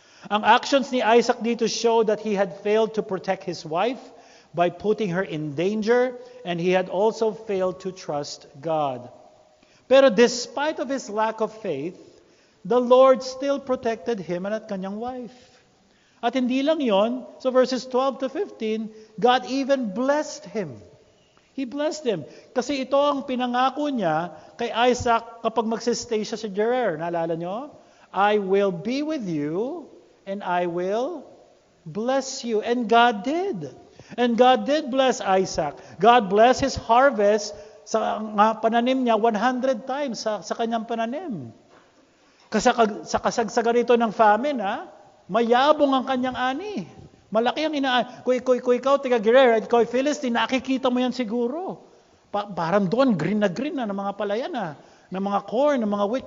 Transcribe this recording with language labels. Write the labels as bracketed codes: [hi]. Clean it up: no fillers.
[tl] Ang actions ni Isaac dito [en] show that he had failed to protect his wife by putting her in danger, and he had also failed to trust God. [tl] Pero despite of his lack of faith, [en] the Lord still protected him and [tl] at kanyang wife. At hindi lang yon, [en] so verses 12 to 15, God even blessed him. He blessed him. [tl] Kasi ito ang pinangako niya kay Isaac kapag magsistay siya sa Gerar. Naalala nyo? [en] I will be with you and I will bless you. And God did. And God did bless Isaac. God blessed his harvest [tl] sa pananim niya 100 times sa kanyang pananim. Kasi sa kasagsagan ito ng famine, mayabong ang kanyang ani. Malaki ang kung ikaw, tiga Guerrero, ikaw Philistine, nakikita mo yan siguro. Parang doon, green na ng mga palayan ng mga corn, ng mga wheat.